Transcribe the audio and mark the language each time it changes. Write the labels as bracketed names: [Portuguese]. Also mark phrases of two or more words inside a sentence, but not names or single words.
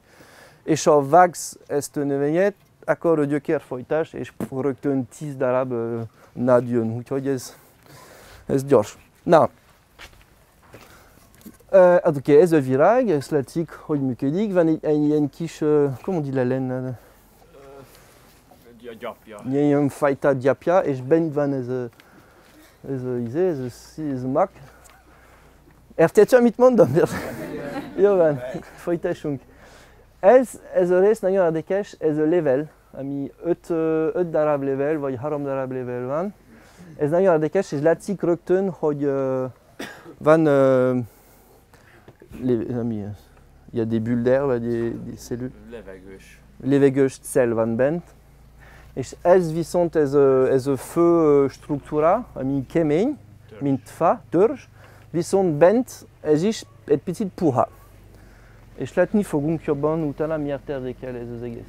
[Hungarian] És ha vágsz ezt a növényet, akkor a gyökérfojtás, és rögtön 10 darab nád jön, úgyhogy ez gyors. Na, hát oké, ez a virág, ezt látszik, hogy működik. Van egy ilyen kis, [French] comment dit la laine? [Hungarian] Gyapja. Ilyen fajta gyapja, és bent van ez a mag. Érted, amit mondom? Jó van, folytassunk. Ez a rész nagyon érdekes, ez a level, ami 5 darab level, vagy 3 darab level van. Ez nagyon érdekes, és látszik rögtön, hogy van, [French] il y a des bulles d'air, vagy des cellules. [Hungarian] Levegős cell van bent. És ez viszont ez a fő struktúra, ami kemény, mint fa, törzs, viszont bent ez is egy picit puha. És látni fogunk jobban utána miért érdekel ez az egész.